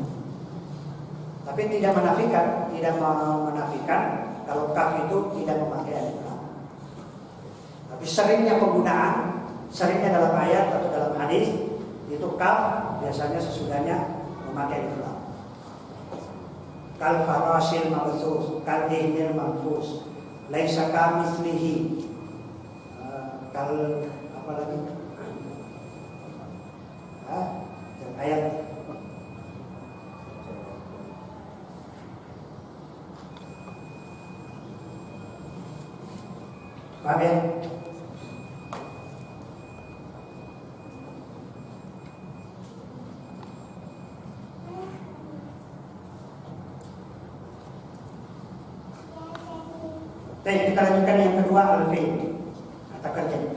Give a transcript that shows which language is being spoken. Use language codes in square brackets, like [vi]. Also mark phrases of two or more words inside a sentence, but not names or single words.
[id] Tapi tidak menafikan kalau kaf itu tidak memakai alif lam. Tapi seringnya penggunaan, seringnya dalam ayat atau dalam hadis itu kaf biasanya sesudahnya memakai alif lam. [ar] كالفراش المبثوث كالعهن المنفوش ليس كمثله. [id] Kal apa lagi? Ayat paham ya? Baik, kita lanjutkan yang kedua, al-fi'l, kata kerja.